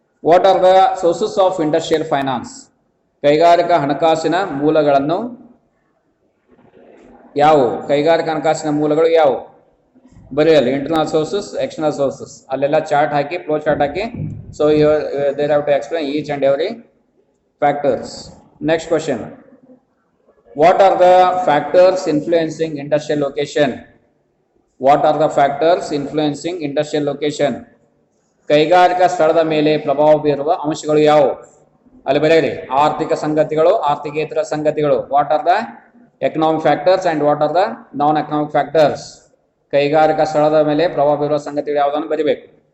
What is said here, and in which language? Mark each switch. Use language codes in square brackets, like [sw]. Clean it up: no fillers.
[en] What are the sources of industrial finance. [kn] ಕೈಗಾರಿಕಾ ಹಣಕಾಸಿನ ಮೂಲಗಳನ್ನು ಯಾವುವು? ಕೈಗಾರಿಕಾ ಹಣಕಾಸಿನ ಮೂಲಗಳು ಯಾವುವು? ಬರೆಯಲ್ಲ. Internal sources, external sources. ಅಲ್ಲೆಲ್ಲ chart hockey, flow chart hockey. [en] So there have to explain each and every factors. Next question. What are the factors influencing industrial location? What are the factors influencing industrial location? [kn] ಕೈಗಾರಿಕಾ ಸ್ಥಳದ ಮೇಲೆ ಪ್ರಭಾವ ಬೀರುವ ಅಂಶಗಳು ಯಾವುವು? ಅಲ್ಲಿ ಬರೆಯಿರಿ. ಆರ್ಥಿಕ ಸಂಗತಿಗಳು, ಆರ್ಥಿಕೇತರ ಸಂಗತಿಗಳು. [en] What are the economic factors and what are the non economic factors. [kn] ಕೈಗಾರಿಕಾ ಸ್ಥಳದ ಮೇಲೆ ಪ್ರಭಾವ ಬೀರುವ ಸಂಗತಿಗಳು ಯಾವುದನ್ನು ಬರೀಬೇಕು.